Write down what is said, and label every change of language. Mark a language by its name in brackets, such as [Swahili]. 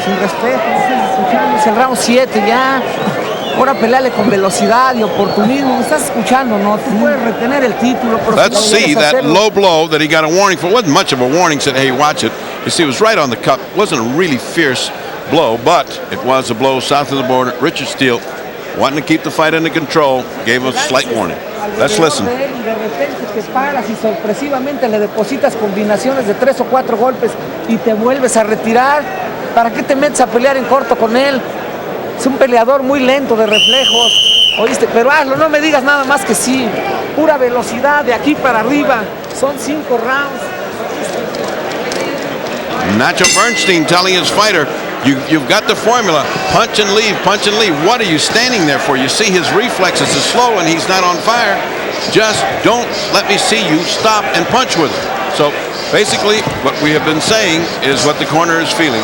[Spanish] Sin respeto, es el round 7 ya. Ahora peleale con velocidad y oportunismo. ¿Me estás escuchando? No, tú puedes retener el título. [English] Let's see that low blow that he got a warning for. It wasn't much of a warning. Said, hey, watch it. You see, it was right on the cup. It wasn't a really fierce blow, but it was a blow south of the border. Richard Steele, wanting to keep the fight under control, gave a slight warning. Let's listen. [Spanish] De repente te paras y sorpresivamente le depositas combinaciones de 3 o 4 golpes y te vuelves a retirar. ¿Para qué te metes a pelear en corto con él? Es un peleador muy lento de reflejos. ¿Oíste? Pero hazlo, no me digas nada más que sí. Pura velocidad de aquí para arriba. Son 5 rounds. [English] Nacho Bernstein telling his fighter, you've got the formula. Punch and leave, punch and leave. What are you standing there for? You see his reflexes are slow and he's not on fire. Just don't let me see you stop and punch with him. So basically what we have been saying is what the corner is feeling.